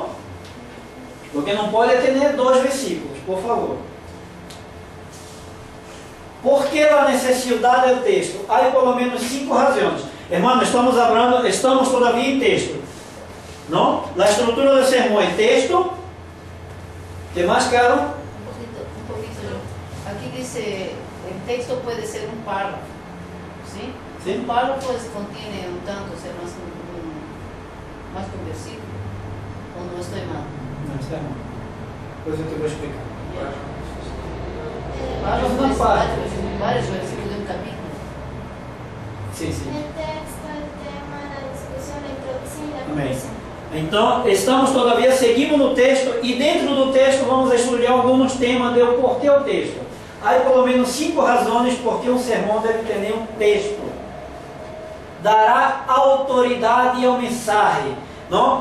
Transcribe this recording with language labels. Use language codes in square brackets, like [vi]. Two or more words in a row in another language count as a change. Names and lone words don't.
[pt] Porque não pode ter 2 versículos, por favor. Por que a necessidade do texto? Há pelo menos 5 razões. Irmãos, estamos todavia em texto. Não? A estrutura do sermão é texto. O que mais, Carol? [es] Un poquito. Aquí dice, el texto puede ser un párrafo. ¿Sí? ¿Sí? Un párrafo contiene un tanto, o sea, más que un versículo. ¿O no estoy mal? [pt] Não, está mal. Depois eu te vou explicar. [es] Párrafo Una es parte. varios versículos de un capítulo. [pt] Sim, sim. [es] El texto, el tema, la discusión, la introducción y la [pt] Amém. [es] conclusión. [pt] Então, estamos todavia seguindo no texto e dentro do texto vamos estudar alguns temas do porquê o texto. Há pelo menos 5 razões por que um sermão deve ter um texto. Dará autoridade ao mensagem, não?